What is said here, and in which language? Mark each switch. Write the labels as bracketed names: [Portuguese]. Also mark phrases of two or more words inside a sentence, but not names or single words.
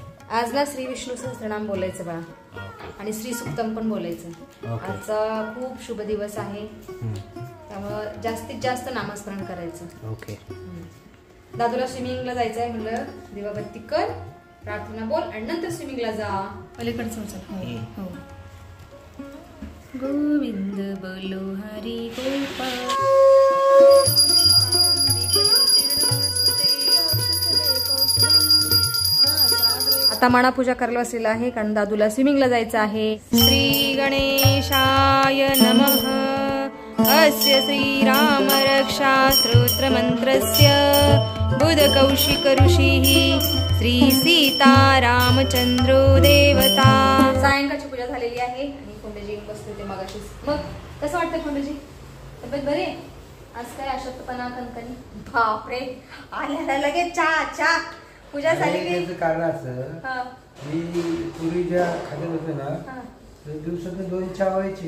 [Marathi] आज ना श्री विष्णू सहस्त्रनाम बोलायचं बा. आणि श्री सुक्तम पण बोलायचं. आजचा खूप शुभ दिवस आहे. त्यामुळं जास्तीत जास्त नामस्मरण करायचं. ओके. दादूला स्विमिंगला जायचं आहे म्हणलं. दिवाबत्ती कर, प्रार्थना बोल आणि नंतर स्विमिंगला जा. पलीकडचं चल. हो. [Hindi] गोविंद बोलो हरी गोपाल. [Marathi] आता माणापूजा करायला बसलेला आहे कारण दादूला स्विमिंगला जायचं आहे. [Sanskrit] श्री गणेशाय नमः. अस्य श्रीराम रक्षा स्तोत्र मंत्रस्य बुध कौशिक ऋषिः श्री सीता रामचंद्रो देवता. [Marathi] सायंकाळची पूजा झालेली आहे आणि फोंडजी बसले ते मगाशीच. मग कसं वाटतं फोंडजी. तब्येत बरी आहे. आज काय अशक्तपणा कणकणी. बापरे, आल्याला लगेच चहा. पूजा झाली की कारण असं मी पूर्वी ज्या खात्यात होतो ना तर दिवसातून 2 चहा व्हायचे.